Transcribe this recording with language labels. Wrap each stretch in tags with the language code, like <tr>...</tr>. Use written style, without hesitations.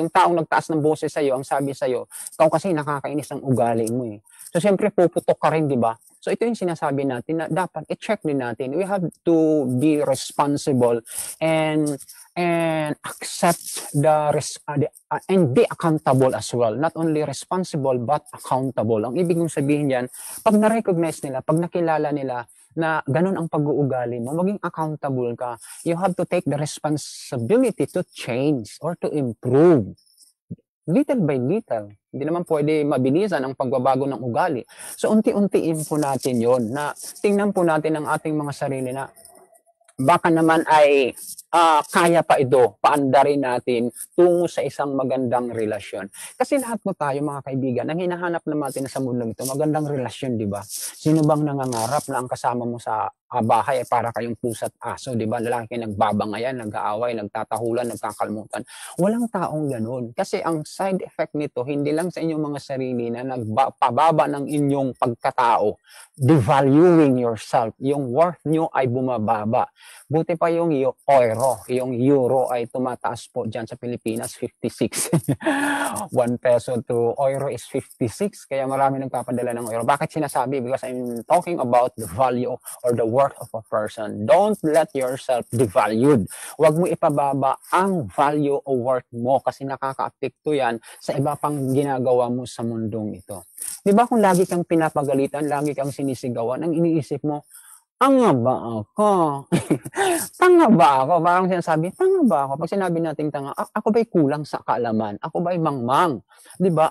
<tl>Yung taong nagtaas ng boses sa'yo, ang sabi sa'yo, ikaw kasi nakakainis ang ugali mo So, siyempre, puputok ka rin, di ba? So, ito yung sinasabi natin na dapat i-check din natin.</tl> <en>We have to be responsible and accept and be accountable as well. Not only responsible, but accountable.</en> <tl>Ang ibig kong sabihin yan, pag na-recognize nila, pag nakilala nila na ganun ang pag-uugali mo, maging accountable ka.</tl> <en>You have to take the responsibility to change or to improve. Little by little.</en> <tl>Hindi naman pwede mabilisan ang pagbabago ng ugali. So, unti-untiin po natin yon na tingnan po natin ang ating mga sarili na baka naman ay kaya pa ito, paandarin natin tungo sa isang magandang relasyon. Kasi lahat mo tayo mga kaibigan, ang hinahanap naman natin sa mundong ito, magandang relasyon, di ba? Sino bang nangangarap na ang kasama mo sa bahay ay para kayong pusa't aso, di ba? Lalaki nagbabangayan, nag-aaway, nagtatahulan, nagkakalmutan. Walang taong ganun. Kasi ang side effect nito, hindi lang sa inyong mga sarili na nagpababa ng inyong pagkatao,</tl> <en>devaluing yourself,</en> <tl>yung worth nyo ay bumababa. Buti pa yung euro ay tumataas po dyan sa Pilipinas, 56.</tl> <en>1 peso to euro is 56,</en> <tl>kaya marami nagpapadala ng euro. Bakit sinasabi?</tl> <en>Because I'm talking about the value or the worth of a person. Don't let yourself devalued.</en> <tl>Huwag mo ipababa ang value o worth mo kasi nakaka-apekto yan sa iba pang ginagawa mo sa mundong ito. Di ba kung lagi kang pinapagalitan, lagi kang sinisigawan, ang iniisip mo, tanga ba ako? Tanga ba ako? Parang sinasabi, tanga ba ako? Pag sinabi natin tanga, ako ba'y kulang sa kaalaman? Ako ba'y mangmang? Di ba?</tl>